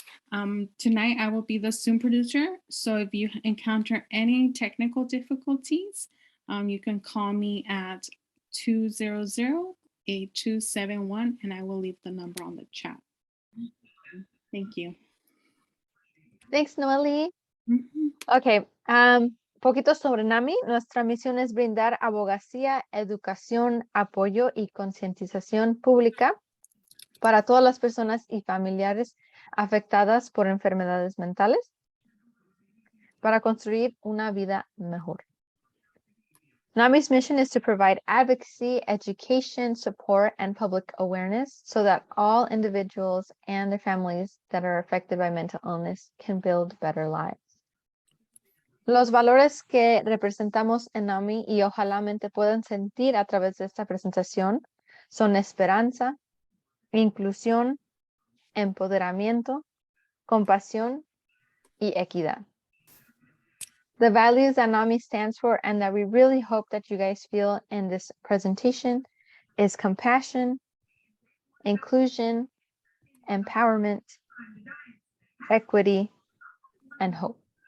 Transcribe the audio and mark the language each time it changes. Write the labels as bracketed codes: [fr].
[en] Tonight, I will be the Zoom producer. So if you encounter any technical difficulties, you can call me at 200-8271 and I will leave the number on the chat. Thank you. Thanks, Noeli. Okay. [es] Poquito sobre NAMI. Nuestra misión es brindar abogacía, educación, apoyo y concientización pública para todas las personas y familiares afectadas por enfermedades mentales para construir una vida mejor. [en] NAMI's mission is to provide advocacy, education, support, and public awareness so that all individuals and their families that are affected by mental illness can build better lives. [es] Los valores que representamos en NAMI y ojalá puedan sentir a través de esta presentación son esperanza, inclusión, empoderamiento, compasión y equidad. [en] The values that NAMI stands for and that we really hope that you guys feel in this presentation is compassion, inclusion, empowerment, equity, and hope.